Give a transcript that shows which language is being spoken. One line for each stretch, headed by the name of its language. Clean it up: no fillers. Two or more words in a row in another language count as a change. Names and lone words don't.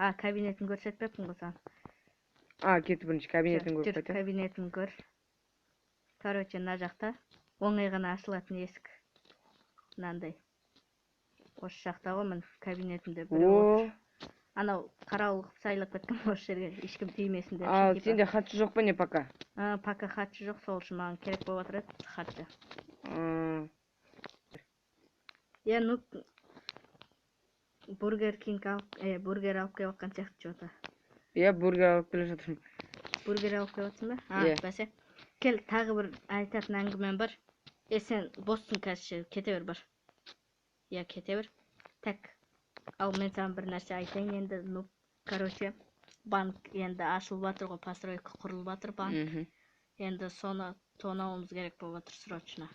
Kazakh: Кабинетін көрсетпеппін ғой саған. Кетті бірінші кабинетін көріп қайта. Жүр, кабинетін көр. Короче, мына жақта оңай ғана ашылатын есік. Мынандай. Осы жақта ғой, мен кабинетімде біреу отыр.
Kyrgyz: Анау карабыл кылып сайлап кеткен бош жерге эч ким тиймесин деп. Ал сенде хатчы жок па не пока? Пока хатчы жок, сол үчүн мага керек болуп атат хатчы. Ну Бургер Кинг бургер алып келип аткан сыяктуу чыгып атат.
Kazakh: Бургер алып келе жатырмын.
Kyrgyz: Бургер алып келип атсыңбы?
Kazakh: Бәсе. Кел, тагы бир айтатын әңгімем бар. Сен боссуң қазір, кете бер бар. Кете бер. Так. Ал мен саған бір нәрсе айтайын енді.
Russian: Ну, короче,
Kazakh: банк енді ашылып жатыр ғой, постройка құрылып жатыр банк. Енді соны тонауымыз керек болып жатыр срочно.